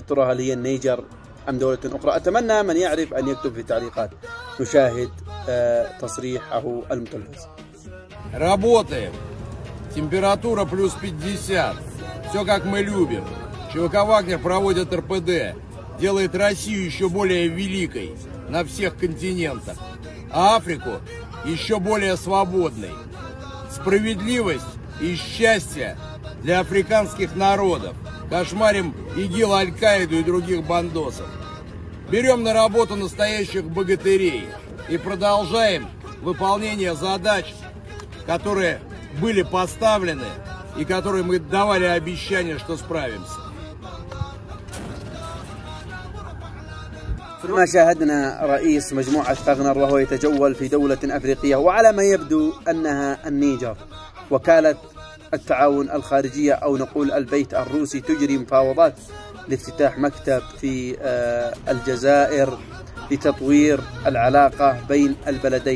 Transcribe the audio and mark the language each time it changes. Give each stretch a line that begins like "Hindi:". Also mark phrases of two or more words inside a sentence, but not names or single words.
Arabic: ترى هل هي النيجر أم دولة أخرى؟ أتمنى من يعرف أن يكتب في التعليقات. نشاهد تصريحه المتلفز.
Russian: Работаем. Температура плюс 50. Все как мы любим. ЧВК «Вагнер» проводит РПД. Делает Россию еще более великой на всех континентах. А Африку еще более свободной. Справедливость и счастье для африканских народов. Кошмарим ИГИЛ, Аль-Каиду и других бандосов. Берем на работу настоящих богатырей и продолжаем выполнения задач, которые были поставлены и которые мы давали обещание, что справимся.
Arabic: ما شاهدنا رئيس مجموعة فاغنر وهو يتجول في دولة أفريقية وعلى ما يبدو أنها النيجر. وكالة التعاون الخارجية أو نقول البيت الروسي تجري مفاوضات لافتتاح مكتب في الجزائر لتطوير العلاقة بين البلدين.